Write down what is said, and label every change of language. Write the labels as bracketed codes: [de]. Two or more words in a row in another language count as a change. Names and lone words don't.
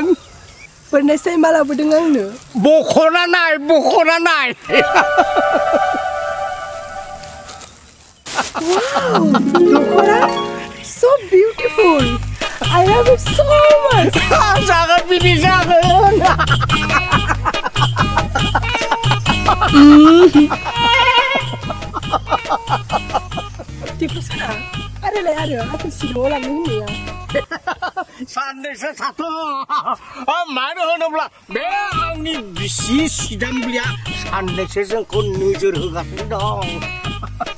[brx] फोरनायसै मा लाबोदों आंनो बख'ना नाय दख'ना [en] so beautiful I love it so much [brx] जागोन बिदि जागोन Tikusana आरो आंखौ सिल'आव लांनो होननाया साननैसो थाथ' मानो होनोब्ला बे आंनि बिसि सिदामब्लिया साननैसो जोंखौ नोजोर होगासिनो दं